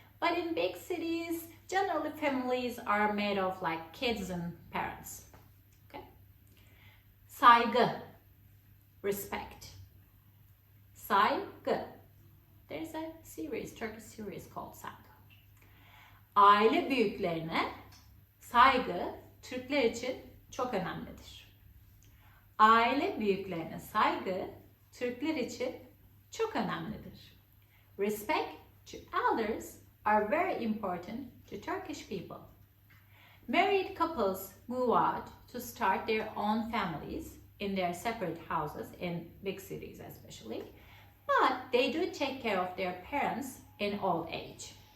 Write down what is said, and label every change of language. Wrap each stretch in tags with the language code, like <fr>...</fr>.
<en>But in big cities, generally families are made of like kids and parents. Okay?</en> <tr>Saygı, respect. Saygı.</tr> <en>There's a Turkish series called Saygı.</en> <tr>Aile büyüklerine saygı Türkler için çok önemlidir. Aile büyüklerine saygı Türkler için çok önemlidir.</tr> <en>Respect to elders are very important to Turkish people. Married couples move out to start their own families in their separate houses in big cities especially, but they do take care of their parents in old age.</en>